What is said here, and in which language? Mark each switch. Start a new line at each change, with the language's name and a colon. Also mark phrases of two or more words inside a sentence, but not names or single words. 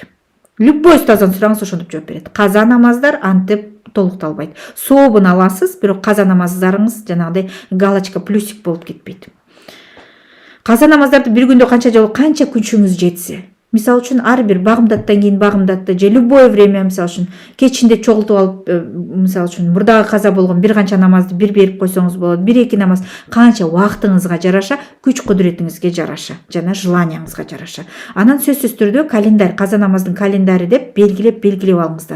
Kyrgyz: Любой устаздан сураңыз, ошентип жооп берет. Каза намаздар антип толукталбайт. Сообун аласыз, бирок каза намаздарыңыз жанагыдай
Russian: галочка, плюсик
Kyrgyz: болуп кетпейт. Каза намаздарды бир күндө канча күнчүңүз жетсе. Мисалы үчүн ар бир багымдаттан кийин багымдатты же
Russian: любое время,
Kyrgyz: мисалы үчүн кечинде чогултуп алып, мисалы үчүн мурдагы каза болгон бир канча намазды бир берип койсоңуз болот. 1-2 намаз канча убактыңызга жараша, күч кудуретиңизге жараша жана желанияңызга жараша. Анан сөзсүз түрдө календарь, каза намаздын календари деп белгилеп алыңыздар.